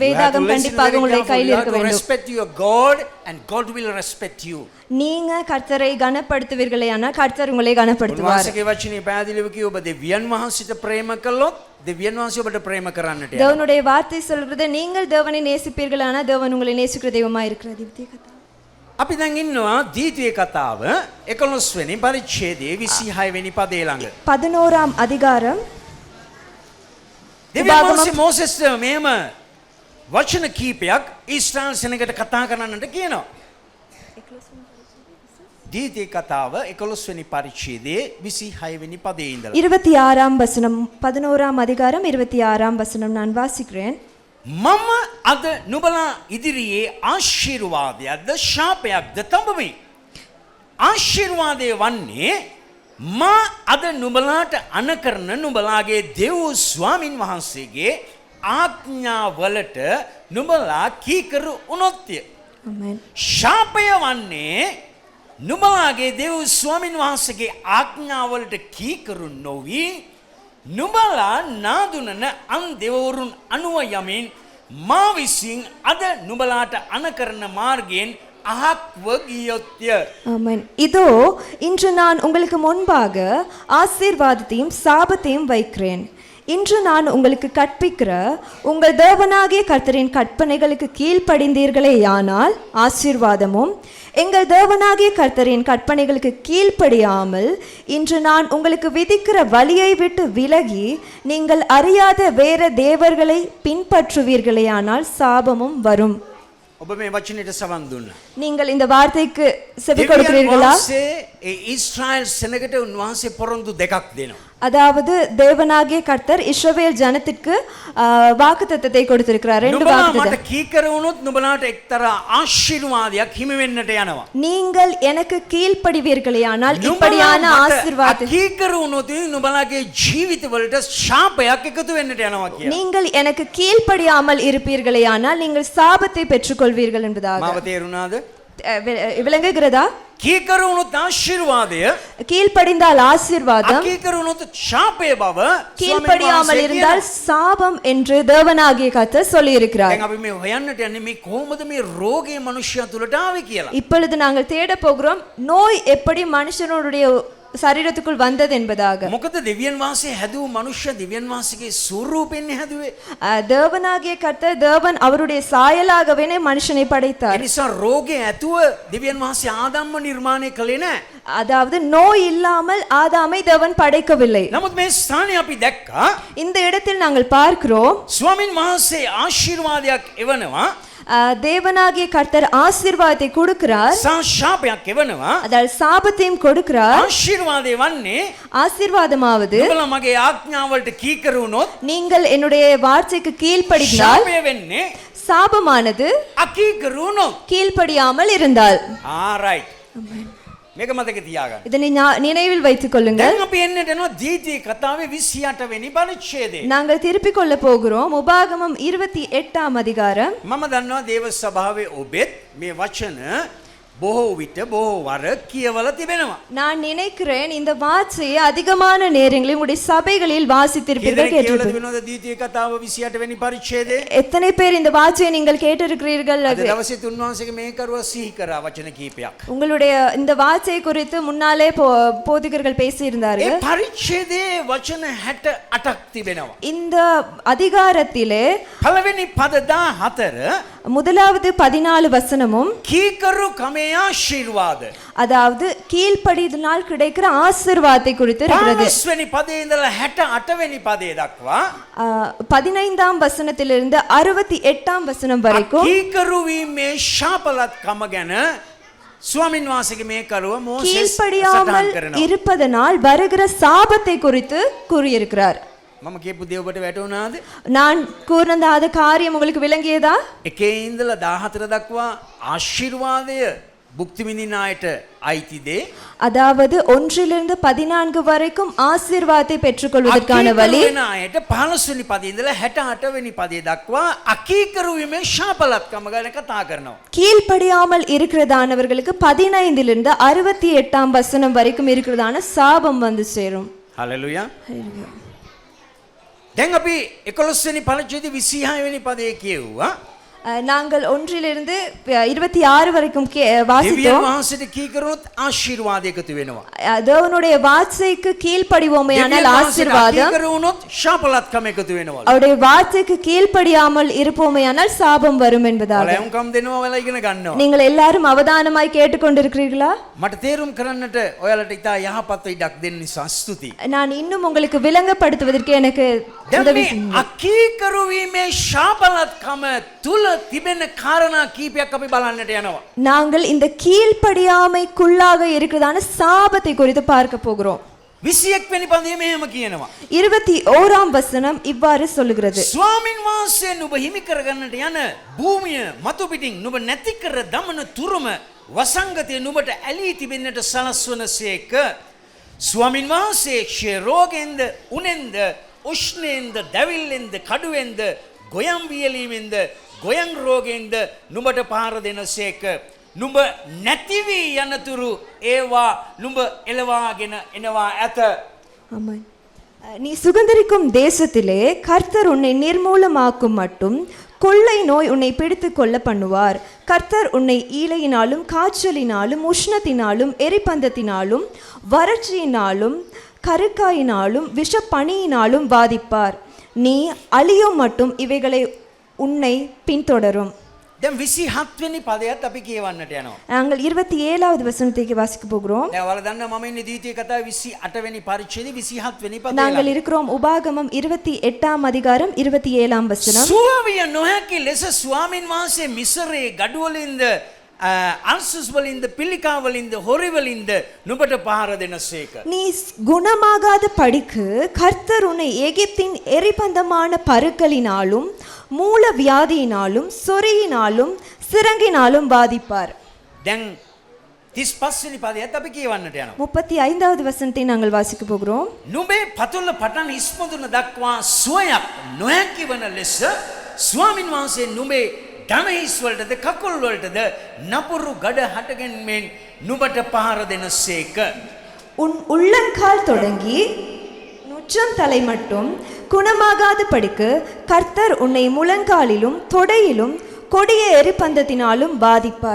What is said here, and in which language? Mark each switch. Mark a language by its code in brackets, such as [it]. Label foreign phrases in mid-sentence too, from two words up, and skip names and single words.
[ta] வேதாகம் கண்டிப்பாக உங்களுடைய கையில் இருக்க வேண்டும். [en] Respect your God and God will respect you. [ta] நீங்க கர்த்தரை கனப்படுத்துவீர்களேயானால் கர்த்தர் உங்களை கனப்படுத்துவார். [si] උන්වහන්සේගේ වචනේ පැහැදිලිව කිව්ව ඔබ දෙවියන් වහන්සේට ප්‍රේම කළොත් දෙවියන් වහන්සේ ඔබට ප්‍රේම කරන්නට යනවා. [ta] தேவனுடைய வார்த்தை சொல்கிறது நீங்கள் தேவனை நேசிப்பீர்களானால் தேவன் உங்களை நேசிக்கிற தெய்வமாய் இருக்கிறார். [si] අපි දැන් ඉන්නවා දීතියේ කතාව 11 වෙනි පරිච්ඡේදයේ 26 වෙනි පදේ ළඟ. [ta] 11ஆம் அதிகாரம். [si] දෙවියන් වහන්සේ මෝසෙස්ට මෙහෙම වචන කීපයක් ඊශ්‍රායල් සෙනඟට කතා කරන්නට කියනවා. දීතියේ කතාව 11 වෙනි පරිච්ඡේදයේ 26 වෙනි පදේ ඉඳලා [ta] 26ஆம் வசனம் 11ஆம் அதிகாரம் 26ஆம் வசனம் நான் வாசிக்கிறேன். [si] මම අද නුඹලා ඉදිරියේ ආශිර්වාදයක්ද ශාපයක්ද තඹමි. ආශිර්වාදය වන්නේ මා අද නුඹලාට අනකරන නුඹලාගේ දෙව් ස්වාමින් වහන්සේගේ ආඥාවලට නුඹලා කීකරු වුණොත්ය. [ta] ஆமென். [si] ශාපය වන්නේ නුඹලාගේ දෙව් ස්වාමින් වහන්සේගේ ආඥාවලට කීකරු නොවි නුඹලා නාදුනන අන් දෙවවරුන් අනුව යමින් මා විසින් අද නුඹලාට අනකරන මාර්ගයෙන් අහක්ව ගියොත්ය. [ta] ஆமென். இதோ இன்று நான் உங்களுக்கு முன்பாக ஆசீர்வாதத்தையும் சாபத்தையும் வைக்கிறேன். இன்று நான் உங்களுக்கு கற்பிக்கிற உங்கள் தேவனாகிய கர்த்தரின் கற்பனைகளுக்கு கீழ்ப்படிந்தீர்களேயானால் ஆசீர்வாதமும், எங்கள் தேவனாகிய கர்த்தரின் கற்பனைகளுக்கு கீழ்ப்படியாமல் இன்று நான் உங்களுக்கு விதிக்கிற வழியை விட்டு விலகி நீங்கள் அறியாத வேற தேவர்களை பின்பற்றுவீர்களேயானால் சாபமும் வரும். [si] ඔබ මේ වචනයට සවන් දුන්නා. [ta] நீங்கள் இந்த வார்த்தைக்கு செவி கொடுக்கிறீர்களா? [si] ඊශ්‍රායෙල් සෙනගට උන්වහන්සේ පොරොන්දු දෙකක් දෙනවා. [ta] அதாவது தேவனாகிய கர்த்தர் இஸ்ரவேல் ஜனத்திற்கு வாக்குத்தத்தத்தை கொடுத்திருக்கிறார். ரெண்டு [si] මට [ta] வாக்குத்தத்தம். [si] කීකර වුණොත් නුඹලාට එක්තරා ආශිර්වාදයක් හිමි වෙන්නට යනවා. [ta] நீங்கள் எனக்கு கீழ்ப்படிவீர்களேயானால் இப்படியான ஆசீர்வாதம். [si] කීකර වුණොත් නුඹලාගේ ජීවිතවලට ශාපයක් එකතු වෙන්නට යනවා කියලා. [ta] நீங்கள் எனக்கு கீழ்ப்படியாமல் இருப்பீர்களேயானால் நீங்கள் சாபத்தை பெற்றுக்கொள்வீர்கள் என்பதாக. [si] මාව තේරුණාද? [ta] விளங்குகிறதா? [si] කීකර වුණොත් ආශිර්වාදය, [ta] கீழ்ப்படிந்தால் ஆசீர்வாதம், [si] අකීකර වුණොත් ශාපය බව [ta] கீழ்ப்படியாமல் இருந்தால் சாபம் என்று தேவனாகிய கர்த்தர் சொல்லி இருக்கிறார். [si] දැන් අපි මේ හොයන්නට යන්නේ මේ කොහොමද මේ රෝගේ මනුෂ්‍යයා තුලට ආවේ කියලා. [ta] இப்பொழுது நாங்கள் தேட போகிறோம் நோய் எப்படி மனுஷனுடைய சரீரத்துக்குள் வந்தது என்பதாக. [si] මොකද දෙවියන් වහන්සේ හැදුව මනුෂ්‍ය දෙවියන් වහන්සේගේ ස්වරූපෙන් හැදුවේ. [ta] தேவனாகிய கர்த்தர் தேவன் அவருடைய சாயலாகவே மனுஷனை [si] ඒ [ta] படைத்தார். [si] නිසා රෝගේ ඇතුව දෙවියන් වහන්සේ ආදම්ම නිර්මාණය කළේ නැහැ. [ta] அதாவது நோய் இல்லாமல் ஆதாமை தேவன் படைக்கவில்லை. [si] නමුත් මේ ස්ථානයේ අපි දැක්කා [ta] இந்த இடத்தில் நாங்கள் பார்க்கிறோம் [si] ස්වාමින් වහන්සේ ආශිර්වාදයක් එවනවා, [ta] தேவனாகிய கர்த்தர் ஆசீர்வாதத்தை கொடுக்கிறார், [si] ශාපයක් එවනවා. [ta] அதாவது சாபத்தையும் கொடுக்கிறார். [si] ආශිර්වාදය වන්නේ [ta] ஆசீர்வாதமாவது [si] නුඹලා මගේ ආඥාවලට කීකර වුණොත්, [ta] நீங்கள் என்னுடைய வார்த்தைக்கு கீழ்ப்படிந்தால், [si] ශාපය වෙන්නේ [ta] சாபமானது [si] අකීකර වුණොත්. [ta] கீழ்ப்படியாமல் இருந்தால். [si] right. මේක මතක තියාගන්න. [ta] இதனை நினைவில் வைத்துக் கொள்ளுங்கள். [si] දැන් අපි එන්නට යනවා දීතියේ කතාවේ 28 වෙනි පරිච්ඡේදය. [ta] நாங்கள் திருப்பிக் கொள்ள போகிறோம் உபாகமம் 28ஆம் அதிகாரம். [si] මම දන්නවා දේව සභාවේ ඔබෙත් මේ වචන බොහෝ විට බොහෝ වර කියවලා තිබෙනවා. [ta] நான் நினைக்கிறேன் இந்த வார்த்தையை அதிகமான நேரங்களில் உங்களுடைய சபைகளில் வாசித்திருப்பீர்கள், [si] කියවලා [ta] கேட்டிருப்பீர்கள். [si] තිබෙනවද දීතියේ කතාව 28 වෙනි පරිච්ඡේදය? [ta] எத்தனை பேர் இந்த வார்த்தையை நீங்கள் கேட்டிருக்கிறீர்கள்? [si] අද දවසේ තුන්වහන්සේගේ මේ කරුවා සිහි කරා වචන කීපයක්. [ta] உங்களுடைய இந்த வார்த்தையை குறித்து முன்னாலே போதிகர்கள் பேசியிருந்தார்கள். [si] ඒ පරිච්ඡේදයේ වචන 68ක් තිබෙනවා. [ta] இந்த அதிகாரத்திலே [si] පළවෙනි පද 14 [ta] முதலாவது 14 வசனமும் [si] කීකරු කමේ ආශිර්වාද. [ta] அதாவது கீழ்ப்படிதனால் கிடைக்கிற ஆசீர்வாதத்தை குறித்து இருக்கிறது. [si] 15 වෙනි පදේ ඉඳලා 68 වෙනි පදේ දක්වා [ta] 15ஆம் வசனத்திலிருந்து 68ஆம் வசனம் வரைக்கும் [si] කීකරු වීමේ ශාපලත්කම ගැන ස්වාමින් වහන්සේගේ මේ කරුව මෝසෙස් [ta] கீழ்ப்படியாமல் [si] සටහන් කරනවා. [ta] இருப்பதனால் வருகிற சாபத்தை குறித்து கூறியிருக்கிறார். [si] මම කියපු දේ ඔබට වැටුණාද? [ta] நான் கூர்ந்த அந்த காரியம் உங்களுக்கு விளங்கியதா? [si] එකේ ඉඳලා 14 දක්වා ආශිර්වාදය භුක්ති විඳින අයට අයිති දේ. [ta] அதாவது 1லிருந்து 14 வரைக்கும் ஆசீர்வாதத்தை பெற்றுக்கொள்வதற்கான வழி. [si] අකීකරු වෙන අයට 15 වෙනි පදේ ඉඳලා 68 වෙනි පදේ දක්වා අකීකරු වීමේ ශාපලත්කම ගැන කතා කරනවා. [ta] கீழ்ப்படியாமல் இருக்கிறதானவர்களுக்கு 15லிருந்து 68ஆம் வசனம் வரைக்கும் இருக்கிறதான சாபம் வந்து சேரும். [si] හලෙලුයා. දැන් අපි 11 වෙනි පරිච්ඡේදයේ 26 වෙනි පදේ කියුවා. [ta] நாங்கள் 1லிருந்து 26 வரைக்கும் [si] දෙවියන් [ta] வாசித்தோம். [si] වහන්සේට කීකරුවොත් ආශිර්වාද එකතු වෙනවා. [ta] தேவனுடைய வார்த்தைக்கு கீழ்ப்படிவோமேயானால் ஆசீர்வாதம், [si] කීකරු වුණොත් ශාපලත්කම එකතු වෙනවා. [ta] அவருடைய வார்த்தைக்கு கீழ்ப்படியாமல் இருப்போமேயானால் சாபம் வரும் என்பதாக. [si] ලැබුම්කම් දෙනවා ඔයාලා ඉගෙන ගන්නවා. [ta] நீங்கள் எல்லாரும் அவதானமாய் கேட்டுக்கொண்டிருக்கிறீர்களா? [si] මට තේරුම් කරන්නට ඔයාලට ඉතා යහපත් ඉඩක් දෙන්න නිසා ස්තුතියි. [ta] நான் இன்னும் உங்களுக்கு விளங்கப்படுத்துவதற்கு எனக்கு [si] දැන් [ta] உதவி [si] මේ [ta] செய்யுங்கள். [si] අකීකරු වීමේ ශාපලත්කම තුල තිබෙන කාරණා කීපයක් අපි බලන්නට යනවා. [ta] நாங்கள் இந்த கீழ்ப்படியாமைக்குள்ளாக இருக்கிறதான சாபத்தை குறித்து பார்க்க போகிறோம். [si] 21 වෙනි පදයේ මෙහෙම කියනවා. [ta] 21ஆம் வசனம் இவ்வாறு சொல்லுகிறது. [si] ස්වාමින් වහන්සේ නුඹ හිමි කරගන්නට යන භූමිය මතු පිටින් නුඹ නැති කර දමන තුරුම වසංගතය නුඹට ඇලී තිබෙන්නට සලස්වනසේක. ස්වාමින් වහන්සේ ක්ෂයරෝගෙන්ද උනෙන්ද උෂ්ණයෙන්ද දැවිල්ලෙන්ද කඩුවෙන්ද ගොයම් වියලීමෙන්ද ගොයම් රෝගෙන්ද නුඹට පහර දෙනසේක. නුඹ නැති වී යනතුරු ඒවා නුඹ එළවාගෙන එනවා ඇත. [ta] ஆமாம். நீ சுகந்தரிக்கும் தேசத்திலே கர்த்தர் உன்னை நிர்மூலமாக்கும் மட்டும் கொள்ளை நோய் உன்னை பிடித்து கொள்ள பண்ணுவார். கர்த்தர் உன்னை ஈலையினாலும் காய்ச்சலினாலும் உஷ்ணத்தினாலும் எரிபந்தத்தினாலும் வறட்சியினாலும் கருக்காயினாலும் விஷப்பனியினாலும் பாதிப்பார். நீ அழியும் மட்டும் இவைகளை உன்னை பின்தொடரும். [si] දැන් 27 වෙනි පදයට අපි කියවන්නට යනවා. [ta] நாங்கள் 27வது வசனத்தை வாசிக்க போகிறோம். [si] දැන් ඔයාලා දන්නවා මම ඉන්නේ ද්විතීය කතාවේ 28 වෙනි පරිච්ඡේදයේ 27 වෙනි පදේ. [ta] நாங்கள் இருக்கிறோம் உபாகமம் 28ஆம் அதிகாரம் 27ஆம் வசனம். [si] සුවවිය නොහැකි ලෙස ස්වාමින් වහන්සේ මිසරේ ගඩුවලින්ද අන්සුස් වලින්ද පිළිකා වලින්ද හොරි වලින්ද නුඹට පහර දෙනසේක. [ta] நீ குணமாகாத படிக்கு கர்த்தர் உன்னை எகிப்தின் எரிபந்தமான பருக்களினாலும் மூல வியாதியினாலும் சொறியினாலும் சிரங்கினாலும் பாதிப்பார். [si] දැන් 35 වෙනි පදයට අපි කියවන්නට යනවා. [ta] 35வது வசனத்தை நாங்கள் வாசிக்க போகிறோம். [si] නුඹේ පතුල පටන් ඉස්මතුන දක්වා සුවයක් නොහැකි වන ලෙස ස්වාමින් වහන්සේ නුඹේ ධනහිස් වලටද කකුල් වලටද නපුරු ගඩ හටගෙන්මෙන් නුඹට පහර දෙනසේක. [ta] உன் உள்ளங்கால் தொடங்கி நுச்சம் தலை மட்டும் குணமாகாத படிக்கு கர்த்தர் உன்னை முழங்காலிலும் தொடையிலும் கொடிய எரிபந்தத்தினாலும் பாதிப்பார்.